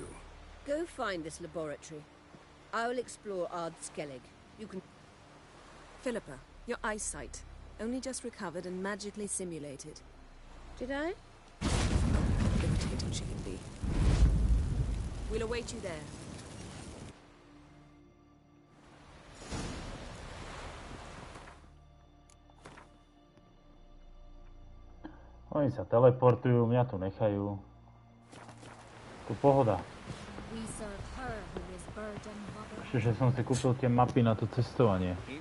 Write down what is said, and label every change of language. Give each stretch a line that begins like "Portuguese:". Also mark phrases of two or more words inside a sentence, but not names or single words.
English: Go find this laboratory. I will explore Ard Skellig. You can... Philippa, your eyesight. Only just recovered and magically simulated. Did I? Irritating she can be. We'll await you there.
Slovak: Oni sa teleportujú, mňa tu nechajú. Tu pohoda. Ešte, že som si kúpil tie mapy na to cestovanie.